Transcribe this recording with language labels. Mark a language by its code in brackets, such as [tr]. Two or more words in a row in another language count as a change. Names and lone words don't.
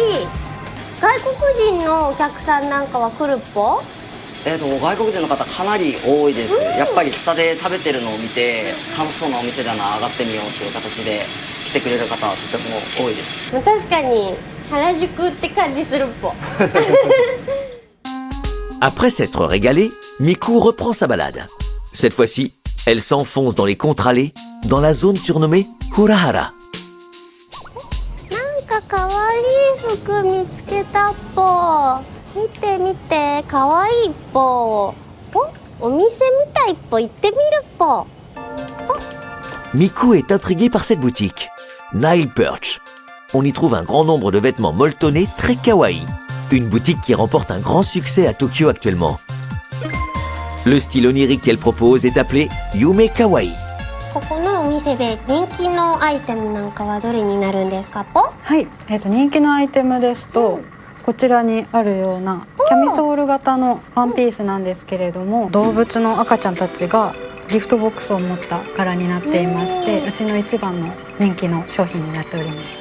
[ja] 外国人のお客さんなんかは来るぽ。外国人の方かなり多いです。やっぱり下で食べてるのを見て楽しそうなお店だな、上がってみようという形で来てくれる方はとても多いです。確かに原宿って感じするぽ。 [fr] Après s'être régalée, Miku reprend sa balade. Cette fois-ci, elle s'enfonce dans les contre-allées, dans la zone surnommée Hurahara. [ja] なんかかわいい服見つけたぽ。見て見て、かわいいぽ。お店みたいぽ。行ってみるぽ。 [fr] Miku est intriguée par cette boutique. Nile Perch. On y trouve un grand nombre de vêtements molletonnés très kawaii. Une boutique qui remporte un grand succès à Tokyo actuellement. Le style onirique qu'elle propose est appelé Yume Kawaii. [ja] ここのお店で人気のアイテムなんかはどれになるんですかぽ。はい、人気のアイテムですと、こちらにあるようなキャミソール型のワンピースなんですけれども、動物の赤ちゃんたちがギフトボックスを持った柄になっていまして、うちの一番の人気の商品になっております。